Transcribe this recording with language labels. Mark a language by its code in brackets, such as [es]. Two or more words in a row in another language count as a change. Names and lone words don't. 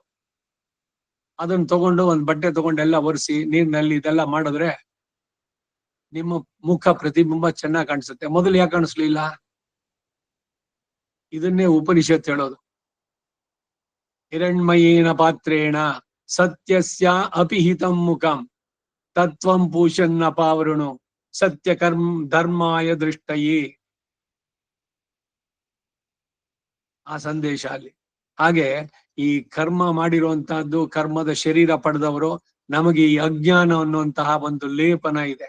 [kn] ಅದನ್ನ ತಗೊಂಡು ಒಂದ್ ಬಟ್ಟೆ ತಗೊಂಡು ಎಲ್ಲ ಒರೆಸಿ ನೀರ್ನಲ್ಲಿ ಇದೆಲ್ಲ ಮಾಡಿದ್ರೆ ನಿಮ್ಮ ಮುಖ ಪ್ರತಿಬಿಂಬ ಚೆನ್ನಾಗಿ ಕಾಣಿಸುತ್ತೆ. ಮೊದಲು ಯಾಕೆ ಕಾಣಿಸ್ಲಿಲ್ಲ? ಇದನ್ನೇ ಉಪನಿಷತ್ ಹೇಳೋದು. [sa] ಹಿರಣ್ಮಯೇನ ಪಾತ್ರೇಣ ಸತ್ಯಸ್ಯ ಅಪಿಹಿತಂ ಮುಖಂ ತತ್ವಂ ಪೂಷನ್ನ ಪಾವೃಣು ಸತ್ಯ ಧರ್ಮಾಯ ದೃಷ್ಟಯೇ. [kn] ಆ ಸಂದೇಶ ಅಲ್ಲಿ. ಹಾಗೆ ಈ ಕರ್ಮ ಮಾಡಿರುವಂತಹದ್ದು, ಕರ್ಮದ ಶರೀರ ಪಡೆದವರು, ನಮಗೆ ಈ ಅಜ್ಞಾನ ಅನ್ನುವಂತಹ ಒಂದು ಲೇಪನ ಇದೆ.